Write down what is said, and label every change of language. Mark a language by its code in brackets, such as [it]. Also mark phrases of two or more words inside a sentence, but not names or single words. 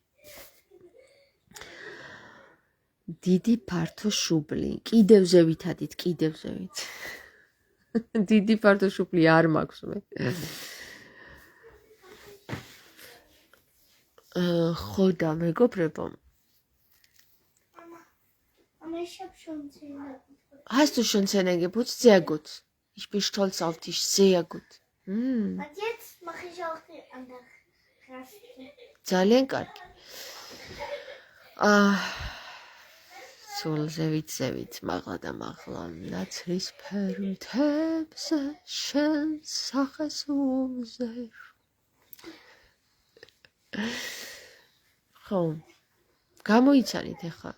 [ka] დიდი ფართო შუბლი, კიდევ ზევითადით, კიდევ ზევით. დიდი ფართო შუბლი არ მაქვს მე. ხო და მეგობრებო. [de] Hast du schon Zähne geputzt? Sehr gut. Ich bin stolz auf dich, sehr gut. Und jetzt mache ich auch die andere Raste. [ka] ძალიან კარგი. სულ ზევით, მაღლა და მაღლა, ნაცრისფერ მთებზე შენ სახეს უმზერ. ხო, გამოიცანით ახლა.